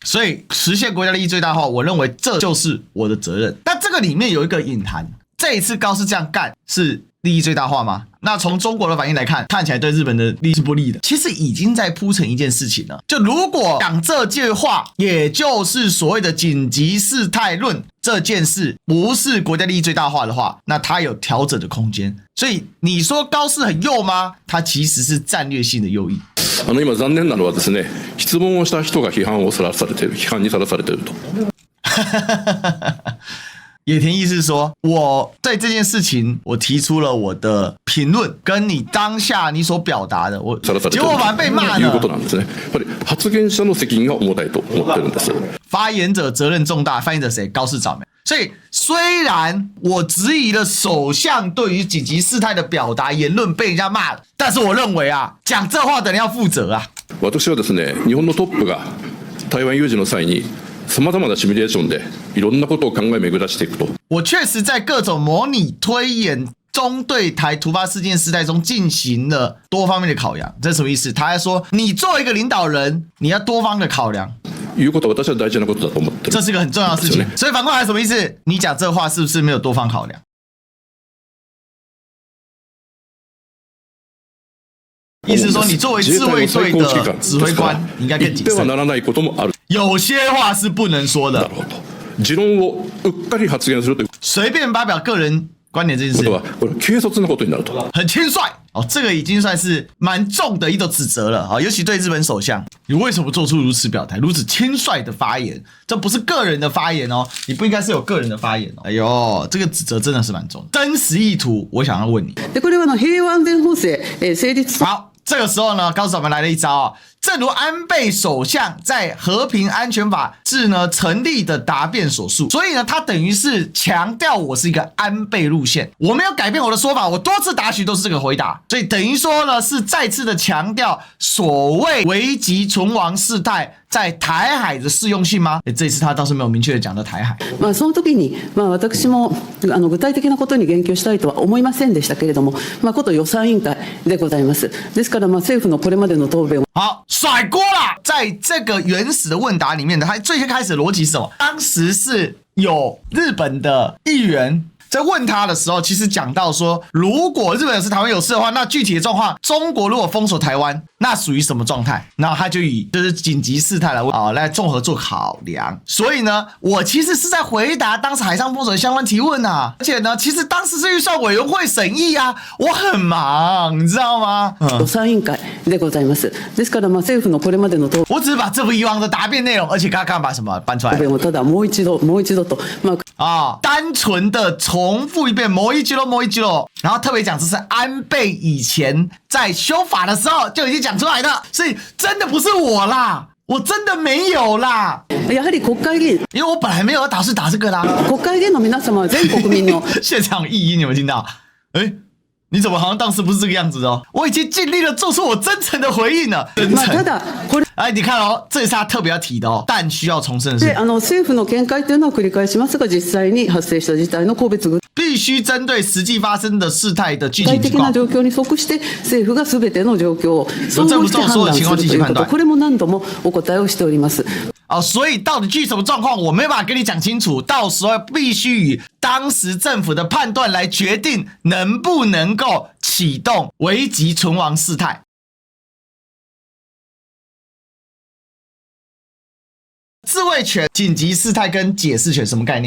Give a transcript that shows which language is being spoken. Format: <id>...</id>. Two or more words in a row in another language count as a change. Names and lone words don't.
<zh>所以實現國家利益最大化，我認為這就是我的責任。但這個裡面有一個隱含，這一次高市這樣幹是利益最大化嗎？那從中國的反應來看，看起來對日本的利益是不利的。其實已經在鋪成一件事情了。就如果講這句話，也就是所謂的緊急事態論這件事，不是國家利益最大化的話，那它有調整的空間。所以你說高市很右嗎？它其實是戰略性的右翼。</zh> <ja>今殘念なのはですね、質問をした人が批判にさらされていると。</ja> <zh>野田意思說，我對這件事情，我提出了我的評論，跟你當下你所表達的，結果反而被罵了。</zh> <ja>発言者の責任が重たいと思ってるんです。</ja> <zh>發言者責任重大，發言者誰？高市早苗。所以雖然我質疑了首相對於緊急事態的表達言論被人家罵了，但是我認為啊，講這話的人要負責啊。</zh> <ja>私はですね、日本のトップが台灣有事の際に。様々なシミュレーションでいろんなことを考え巡らしていくと。</ja> <zh>我確實在各種模擬推演中對台突發事件事態中進行了多方面的考量。這是什麼意思？他還說，你作為一個領導人，你要多方的考量。</zh> <ja>いうことは私は大事なことだと思ってる。</ja> <zh>這是一個很重要的事情。所以反過來什麼意思？你講這話是不是沒有多方考量？意思說，你作為自衛隊的指揮官，你應該更謹慎。有些話是不能說的。</zh> <ja>持論をうっかり発言するという</ja> <zh>隨便發表個人觀點這件事</zh> <ja>ことはこれ軽率なことになると。</ja> <zh>很輕率哦，這個已經算是蠻重的一種指責了啊，尤其對日本首相，你為什麼做出如此表態、如此輕率的發言？這不是個人的發言哦，你不應該是有個人的發言哦。哎呦，這個指責真的是蠻重的。真實意圖，我想要問你。</zh> <ja>でこれは平和安全法制成立。</ja> <zh>好，這個時候呢，高手們來了一招啊。正如安倍首相在和平安全法制呢成立的答辯所述，所以呢，他等於是強調我是一個安倍路線，我沒有改變我的說法，我多次答詢都是這個回答，所以等於說呢，是再次的強調所謂危急存亡事態在台海的適用性嗎？這一次他倒是沒有明確的講到台海。</zh> <ja>その時に私も具體的なことに言及したいとは思いませんでしたけれども、こと予算委員会でございます。ですから政府のこれまでの答弁。</ja> <zh>好，甩鍋啦！在這個原始的問答裡面呢，他最先開始的邏輯是什麼？當時是有日本的議員在問他的時候，其實講到說，如果日本是台灣有事的話，那具體的狀況，中國如果封鎖台灣，那屬於什麼狀態？然後他就以就是緊急事態來問來綜合做考量。所以呢，我其實是在回答當時海上封鎖的相關提問啊，而且呢，其實當時是預算委員會審議啊，我很忙，你知道嗎？</zh> <ja>予算委員會でございます。ですから政府のこれまでの答弁，</ja> <zh>我只是把這部以往的答辯內容，而且剛剛把什麼搬出來？</zh> <ja>ただもう一度と</ja> <zh>單純的重複一遍，</zh> <ja>もう一度，</ja> <zh>然後特別講這是安倍以前在修法的時候就已經講出來的，所以真的不是我啦，我真的沒有啦。</zh> <ja>やはり國會議員，</ja> <zh>因為我本來沒有要打算打這個啦。</zh> <ja>國會議員の皆様は全國民の</ja> <zh>現場異音，你有沒有聽到？哎，你怎麼好像當時不是這個樣子哦？我已經盡力了，做出我真誠的回應了。真誠。哎，你看哦，這是他特別要提的哦，但需要重申的是，</zh> <ja>政府の見解というのを繰り返しますが、実際に発生した事態の個別具</ja> <zh>必須針對實際發生的事態的具體情況。</zh> <ja>具體的な状況に即して政府がすべての狀況を総合して判斷するということ、これも何度もお答えをしております。</ja> <zh>所以到底具體什麼狀況，我沒辦法跟你講清楚，到時候必須以當時政府的判斷來決定能不能夠啟動危急存亡事態。自衛權、緊急事態跟解釋權什麼概念？</zh>